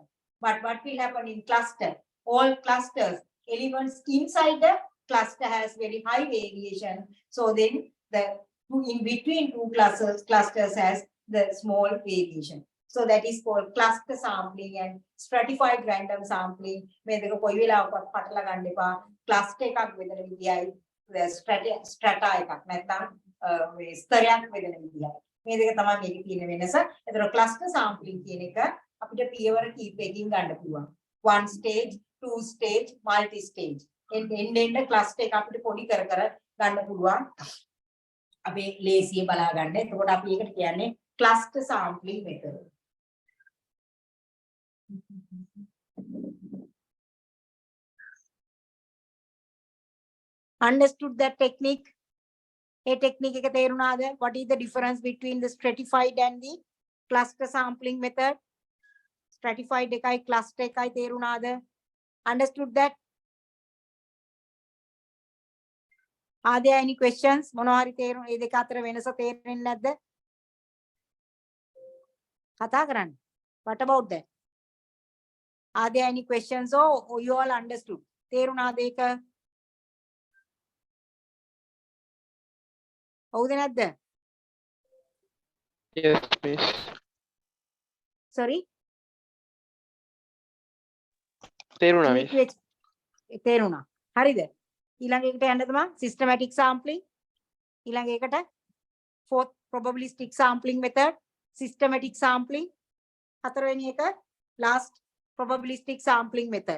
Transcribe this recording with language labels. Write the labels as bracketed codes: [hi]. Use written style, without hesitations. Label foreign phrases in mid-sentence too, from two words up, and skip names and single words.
[en] But what will happen in cluster? All clusters, elements inside the cluster has very high variation. So then the in between 2 clusters has the small variation. So that is called cluster sampling and stratified random sampling. [si] මේ දෙක කොයි වෙලාවකවත් පටල ගන්න එපා. cluster එකක් වෙදෙන විදියයි strata එකක් නැත්නම් මේ ස්තරයක් වෙදෙන විදියයි. මේ දෙක තමයි මේකේ තියෙන වෙනස. ඒතර [en] cluster sampling [si] කියන එක අපිට පියවර කීපයකින් ගන්න පුළුවන්. [en] 1-stage, 2-stage, multi-stage. end cluster [si] එක අපිට පොඩි කර ගන්න පුළුවන්. අපි ලේසියෙන් බලා ගන්න. එතකොට අපි ඒකට කියන්නේ [en] cluster sampling method. Understood that technique? A technique [si] එක තේරුණාද? [en] What is the difference between the stratified and the cluster sampling method? [si] Stratified එකයි cluster එකයි තේරුණාද? [en] Understood that? Are there any questions? [si] මොනවා හරි තේරුම් මේ දෙක අතර වෙනස තේරෙන්නේ නැද්ද? කතා කරන්න. [en] What about that? Are there any questions? Oh, you all understood. [si] තේරුණාද ඒක? හවුද නැද්ද? [en] Yes, miss. Sorry? [si] තේරුණා miss. තේරුණා. හරිද? ඊළඟ එකට යන්න තමයි [en] systematic sampling. [si] ඊළඟ එකට [en] 4th probabilistic sampling method, systematic sampling. [si] හතරවෙනි එක [en] last probabilistic sampling method.